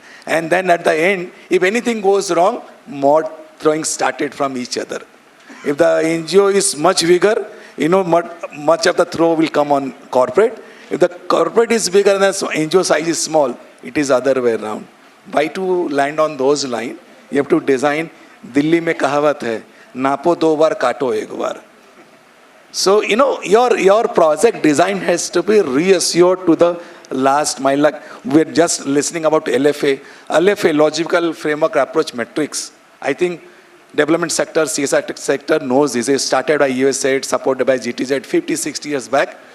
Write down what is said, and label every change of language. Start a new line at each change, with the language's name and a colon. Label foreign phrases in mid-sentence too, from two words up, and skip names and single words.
English: And then at the end, if anything goes wrong, more throwing started from each other. If the NGO is much bigger, much of the throw will come on corporate. If the corporate is bigger and the NGO size is small, it is other way around. Why to land on those lines? You have to design,
Hindi: दिल्ली में कहावत है, नापो 2 बार, काटो 1 बार.
English: So, your project design has to be reassured to the last mile. Like we're just listening about LFA. LFA, Logical Framework Approach Metrics. I think development sector, CSR sector knows this. It started by USAID, supported by GTZ 50, 60 years back.